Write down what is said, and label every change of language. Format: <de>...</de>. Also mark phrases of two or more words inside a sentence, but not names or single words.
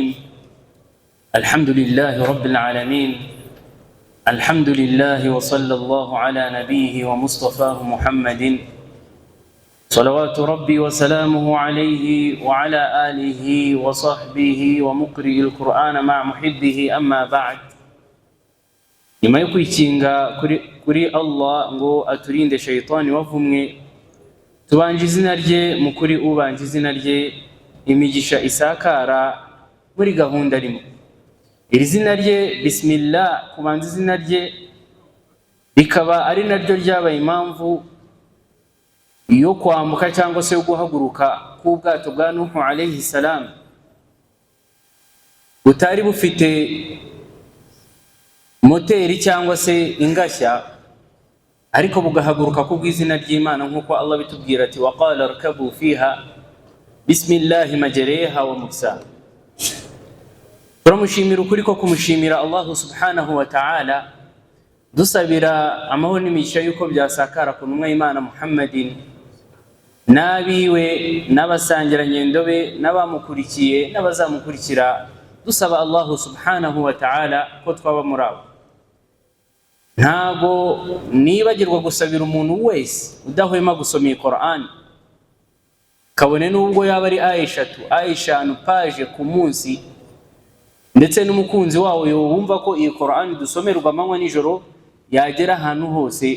<ar>الحمد لله رب العالمين. الحمد لله وصلى الله على نبيه ومصطفاه محمد صلوات ربي وسلامه عليه وعلى آله وصحبه ومقرئ القرآن مع محبه. أما بعد،</ar> <rw>nyuma yo kwikinga kuri Allah ngo aturinde shaytani wavumwe, tubanje izina rye mu kuri ubanje izina rye imigisha isakara muri gahunda rimwe. Iri zina rye bismillah, kubanza izina rye rikaba ari naryo ryabaye impamvu yo kwambuka cyangwa se yo guhaguruka k'ubwato bwa Nuhu</rw> <ar>عليه السلام,</ar> <rw>butari bufite moteri cyangwa se ingashya, ariko bugahaguruka kubw'izina ry'Imana nk'uko Allah bitubwira ati</rw> <ar>وقال اركبوا فيها بسم الله مجراها ومرساها.</ar> <rw>Turamushimira ukuri ko kumushimira</rw> <ar>الله سبحانه وتعالى,</ar> <rw>dusabira amahoro n'imigisha yuko byasakara ku ntumwa y'Imana Muhammadin n'abiwe n'abasangirangendo be n'abamukurikiye n'abazamukurikira, dusaba</rw> <ar>الله سبحانه وتعالى</ar> <rw>ko twaba muri abo. Ntago nibagirwa gusabira umuntu wese udahwema gusoma Qur'an, kabone n'ubwo yaba ari eshanu page ku munsi, ndetse n'umukunzi wawe wumva ko iyi Qur'an dusomerwa amanywa nijoro yagera ahantu hose.</rw>